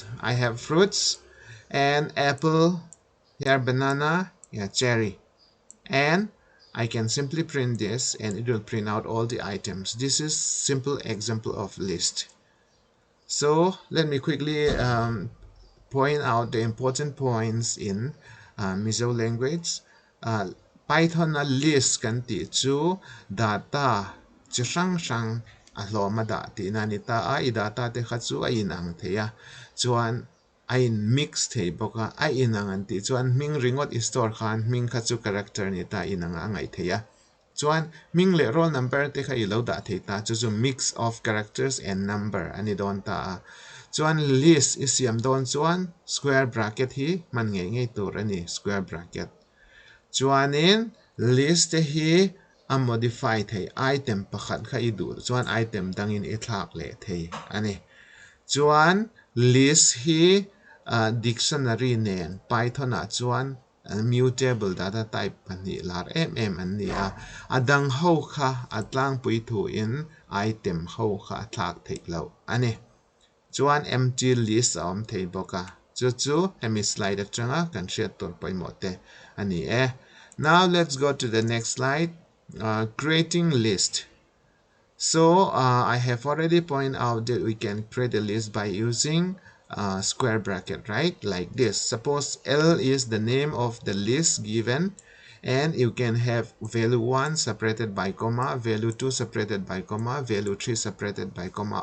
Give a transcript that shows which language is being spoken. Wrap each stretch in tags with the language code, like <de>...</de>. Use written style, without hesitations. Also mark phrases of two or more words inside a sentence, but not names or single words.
<en>I have fruits and apple, here banana, here cherry, and I can simply print this and it will print out all the items. This is simple example of list. So let me quickly point out the important points in Mizo language.</en> <lus>Python na list kan ti chu data chi sang sang a hlawm a dah tih na ni ta a i data te kha chu a in ang thei a chuan a in mix thei bawk a a in ang an tih chuan hming ringot i store khan hming kha chu character ni ta in ang a ngai thei a chuan hming le</lus> <en>roll number</en> <lus>te kha i lo dah thei ta chu chu</lus> <en>mix of characters and number</en> <lus>ani don ta a chuan list is siam don chuan</lus> <en>square bracket</en> <lus>hi man ngei ngei tur ani</lus> <en>square bracket</en> <lus>chuanin list te hi a modify thei item pakhat kha i dur chuan item dangin i thlak le thei ani chuan list hi dictionary nen Python a chuan</lus> <en>mutable data type</en> <lus>pani lar em an ni a adang ho kha atlang pui thu in item ho kha thlak thei lo ani chuan</lus> <en>empty list</en> <lus>om thei boka chu hemi slide atanga kan share tor poimote ani</lus> <en>now let's go to the next slide. Creating list. So I have already pointed out that we can create a list by using square bracket, right? Like this. Suppose L is the name of the list given, and you can have value 1 separated by comma, value 2 separated by comma, value 3 separated by comma.</en>